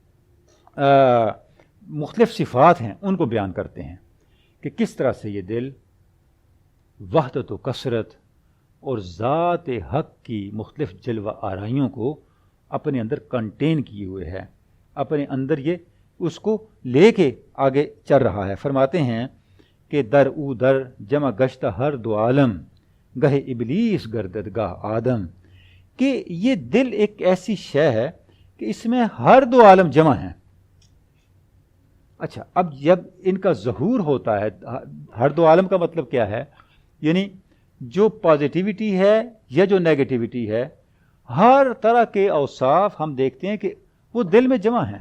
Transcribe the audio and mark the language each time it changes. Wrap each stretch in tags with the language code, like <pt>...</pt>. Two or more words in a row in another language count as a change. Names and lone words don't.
<ur>مختلف صفات ہیں ان کو بیان کرتے ہیں کہ کس طرح سے یہ دل وحدت و کثرت اور ذات حق کی مختلف جلوہ آرائیوں کو اپنے اندر کنٹین کیے ہوئے ہے، اپنے اندر یہ اس کو لے کے آگے چل رہا ہے. فرماتے ہیں کہ</ur> <fa>در او در جمع گشتہ ہر دو عالم گہے ابلیس گردد گاہ آدم،</fa> <ur>کہ یہ دل ایک ایسی شے ہے کہ اس میں ہر دو عالم جمع ہیں. اچھا، اب جب ان کا ظہور ہوتا ہے، ہر دو عالم کا مطلب کیا ہے؟ یعنی جو پازیٹیوٹی ہے یا جو نیگیٹیوٹی ہے، ہر طرح کے اوصاف ہم دیکھتے ہیں کہ وہ دل میں جمع ہیں.</ur>